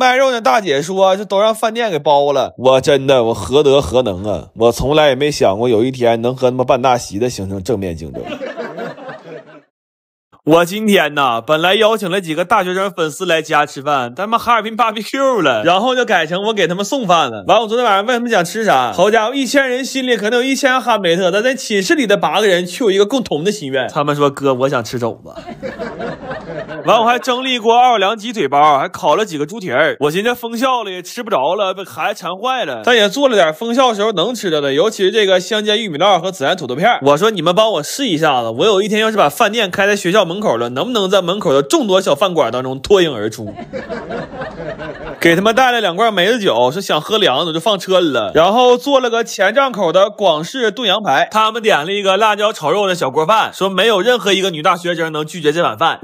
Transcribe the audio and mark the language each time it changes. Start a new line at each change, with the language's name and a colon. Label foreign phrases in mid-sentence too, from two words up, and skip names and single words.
Chinese: 賣肉的大姐說这都讓飯店給包了，我何德何能啊，我從來也沒想過有一天能和他們辦大席的形成正面競爭。我今天呢，本來邀請了幾個大學生粉絲來家吃飯，但他們哈爾濱 BBQ 了，然後就改成我給他們送飯了。完，我昨天晚上問他們想吃啥，好家伙，1000人心裡可能有1000哈梅特，但在寢室裡的8個人卻有一個共同的心願，他們說哥，我想吃肘子。完，我還蒸了一鍋奧爾良雞腿包，還烤了幾個豬蹄兒。我尋思封校了也吃不着了，被孩子饞壞了，但也做了點封校時候能吃的，尤其是這個香煎玉米烙和孜然土豆片。我說你們幫我試一下子，我有一天要是把飯店開在學校門口了，能不能在門口的眾多小飯館當中脫穎而出？給他們帶了2罐梅子酒，說想喝涼的就放車裡了。然後做了個前帳口的廣式燉羊排，他們點了一個辣椒炒肉的小鍋飯，說沒有任何一個女大學生能拒絕這碗飯。